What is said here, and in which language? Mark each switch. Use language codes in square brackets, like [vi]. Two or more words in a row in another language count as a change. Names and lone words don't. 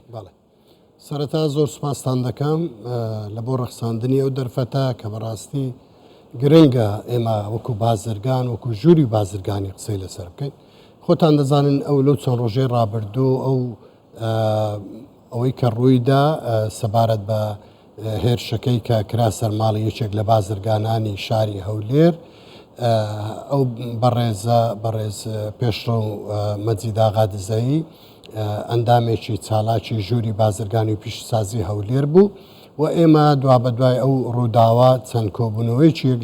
[ku] بله سرطا زور سپاسان دکم لبو رخصاندنی او درفتا که براستی گرنگه اما وکو بازرگان وکو جوری بازرگانی قصه لسر بکن خودتان دزانن او لو چون روژه رابردو او اوی که روی دا سبارت با هیر شکی که کرا سرمالی یچک لبازرگانانی شاری هولیر [ckb] او بەڕێز پێشڕە و مەجید ئاغا دزایی ئەندامێکی چالاکی ژووری بازرگانی و پیشسازی هەولێر بوو و ئێمە دوا بە دوای ئەو ڕووداوە چەند کۆبوونەوەیکی یەک